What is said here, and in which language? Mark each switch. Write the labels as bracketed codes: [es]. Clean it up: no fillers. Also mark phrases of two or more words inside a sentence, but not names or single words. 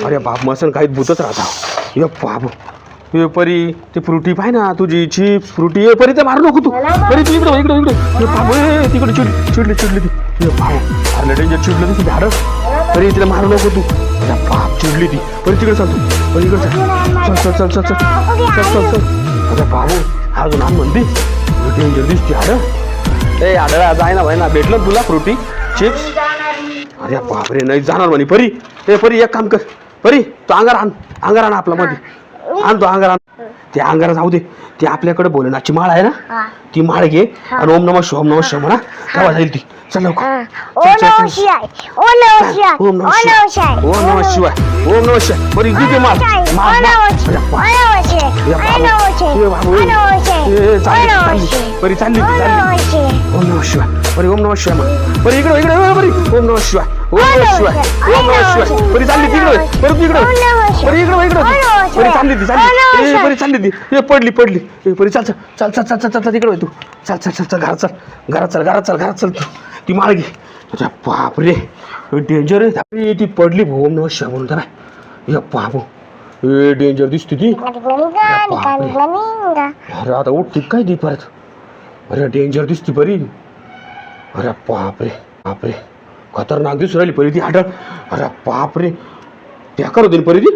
[mr] अरे बाप, मसन खाईत भूतच राहता. ये बाप, हे परी ती फ्रुटी पाय ना तुझी, चिप्स फ्रुटी. ये परी, ते मारू नको तू परी. तू इकडे इकडे इकडे. हे बाप, तिकडे चिडली चिडली ती. हे बाप, अरे डेंजर चिडलं ती हाडळ परी. तिला मारू नको तू. अरे बाप, चिडली ती परी. तिकडे चाल तू परी, इकडे चल चल चल चल चल चल चल चल. अरे बाबू, अजून आण म्हणते. डेंजर दिसते हाडळ. ए हाडळा, जाय ना भाई ना, भेटलं तुला फ्रुटी चिप्स? अरे बापरे, नाही जाणार म्हणे परी. ए परी, एक काम कर परी, तो अंगार आण आपला मध्ये आण, तो अंगार आण. ते अंगारा जाऊ दे, ते आपल्याकडे भोलेनाथची माळ आहे ना, ती माळ घे आणि [sa] ओम नमः शिवाय, ओम नमः शिवाय [mr] म्हणा, तेव्हा जाईल ती. चल लवकर. [sa] ओम नमः शिवाय, ओम नमः शिवाय. [mr] परी दिदी माळ परी चालली. [sa] ओम नमः शिवाय [mr] परी, [sa] ओम नमः शिवाय [mr] म्हण परी. इकडे इकडे परी, [sa] ओम नमः शिवाय, ओम नमः शिवाय, ओम नमः शिवाय. [mr] परी चालली तिकडे, परी तिकडे, परी इकडे इकडे. परी चालली ती, चालली परी, चालली ती. हे पडली पडली. परी चल चल चल चल चल चल तिकडे तू. चल चल चल चल, घरात चल, घरात चल, घरात चल, घरात चल तू. ती माळ घे. अच्छा बापरे, डेंजर आहे ती. पडली [sa] ओम नमः शिवाय [mr] म्हणून त्याला. या बाबू, हे डेंजर दिसते ती. अरे आता उठती काय ती परत? अरे डेंजर दिसती परी. अरे बापरे बापरे, खतरनाक दिसू राहिली परी ती हाडळ. अरे बापरे, बेकार होती परी ती.